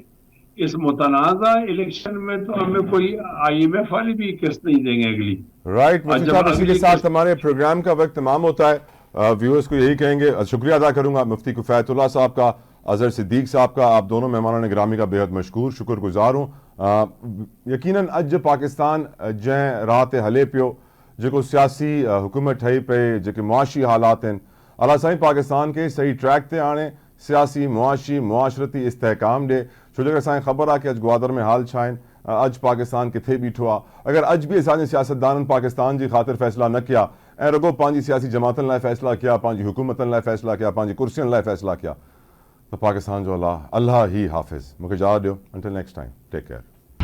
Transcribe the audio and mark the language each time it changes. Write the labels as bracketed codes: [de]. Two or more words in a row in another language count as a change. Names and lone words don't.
[ur] اس متنازعہ الیکشن میں تو ہمیں کوئی IMF والی بھی قسط نہیں دیں گے اگلی. رائٹ مفتی صاحب، اسی کے ساتھ ہمارے پروگرام کا وقت تمام ہوتا ہے. ویورز کو یہی کہیں گے، شکریہ ادا کروں گا مفتی کفیت اللہ صاحب کا، اظہر صدیق صاحب کا، آپ دونوں مہمانانِ گرامی کا بے حد مشکور شکرگزار ہوں. [sd] यकीनन अज पाकिस्तान जै राह ते हले पियो, जेको सियासी हुकूमत ठही पे, जेके मुआशी हालात हैं, अल्लाह साईं पाकिस्तान के सही ट्रैक ते आणे, सियासी मुआशी मुआशरती इस्तेहकाम दे। छो जो असांखे ख़बर आहे कि अॼु ग्वादर में हाल छा आहिनि, अॼु पाकिस्तान किथे बीठो आहे। अगर अॼु बि असांजे सियासतदाननि पाकिस्तान जी ख़ातिर फ़ैसिला न कया ऐं रुगो पंहिंजी सियासी जमातनि लाइ फ़ैसिला कया, पंहिंजी हुकूमतनि लाइ फ़ैसिला कया, पंहिंजी कुर्सियुनि लाइ फ़ैसिला कया, त पाकिस्तान जो अल्लाह ही हाफ़िज़। मूंखे इजाज़त ॾियो, [en] until next time, take care.